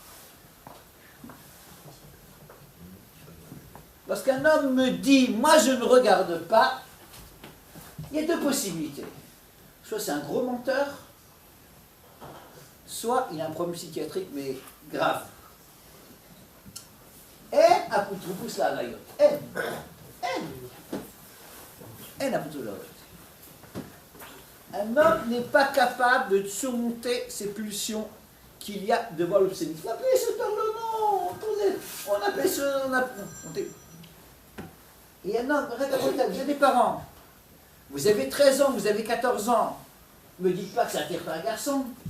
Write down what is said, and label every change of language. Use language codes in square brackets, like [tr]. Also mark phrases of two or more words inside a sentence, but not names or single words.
[fr] Lorsqu'un homme me dit, moi je ne regarde pas, il y a 2 possibilités. Soit c'est un gros menteur, soit il a un problème psychiatrique, mais grave. [he] אין אפוטרופוס לעריות. אין. אין אפוטרופוס לעריות. [fr] Un homme n'est pas capable de surmonter ces pulsions qu'il y a devant l'obscénité. On appelle ça par le nom. On appelle ça... Et un homme, vous avez des parents. Vous avez 13 ans, vous avez 14 ans. Ne me dites pas que ça attire pas un garçon.